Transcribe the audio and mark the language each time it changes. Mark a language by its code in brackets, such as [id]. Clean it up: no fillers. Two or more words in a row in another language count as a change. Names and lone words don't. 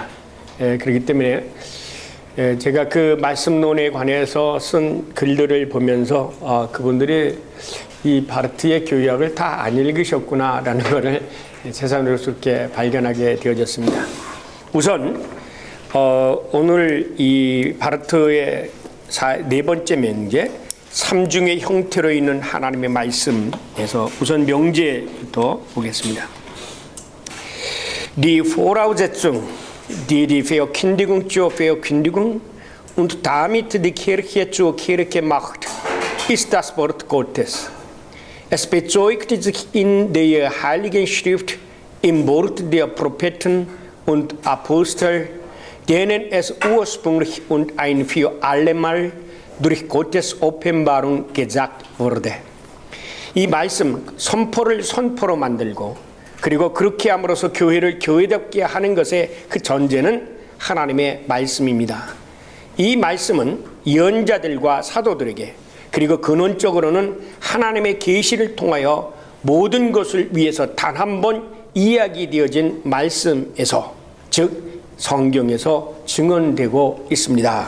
[ko] 그렇기 때문에 제가 그 말씀론에 관해서 쓴 글들을 보면서 그분들이 이 바르트의 교약을 다 안 읽으셨구나라는 것을 새삼스럽게 발견하게 되어졌습니다. 우선 오늘 이 바르트의 네 번째 명제 삼중의 형태로 있는 하나님의 말씀에서 우선 명제부터 보겠습니다. [de] Die Voraussetzung, die die Verkündigung zur Verkündigung und damit die Kirche zur Kirche macht, ist das Wort Gottes. Es bezeugt sich in der Heiligen Schrift im Wort der Propheten und Apostel, denen es ursprünglich und ein für allemal durch Gottes Offenbarung gesagt wurde. [ko] 이 말씀, 선포를 선포로 만들고 그리고 그렇게 함으로써 교회를 교회답게 하는 것의 그 전제는 하나님의 말씀입니다. 이 말씀은 예언자들과 사도들에게 그리고 근원적으로는 하나님의 계시를 통하여 모든 것을 위해서 단 한 번 이야기되어진 말씀에서 즉 성경에서 증언되고 있습니다.